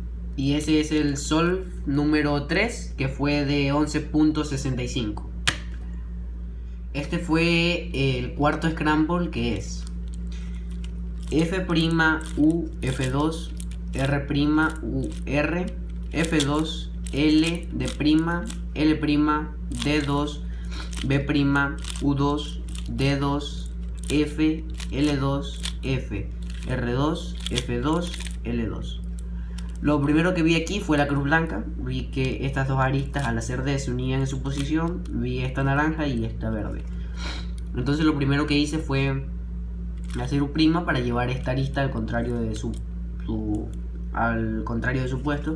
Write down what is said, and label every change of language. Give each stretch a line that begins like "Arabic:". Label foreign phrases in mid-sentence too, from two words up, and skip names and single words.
Spanish: Y ese es el solve número 3, que fue de 11.65. Este fue el cuarto scramble, que es F' U F2 R' U R F2 L D' L' D2 B' U2 D2 F L2 F R2 F2 L2. Lo primero que vi aquí fue la cruz blanca. Vi que estas dos aristas al hacer D se unían en su posición. Vi esta naranja y esta verde. Entonces lo primero que hice fue hacer U' para llevar esta arista al contrario de su puesto.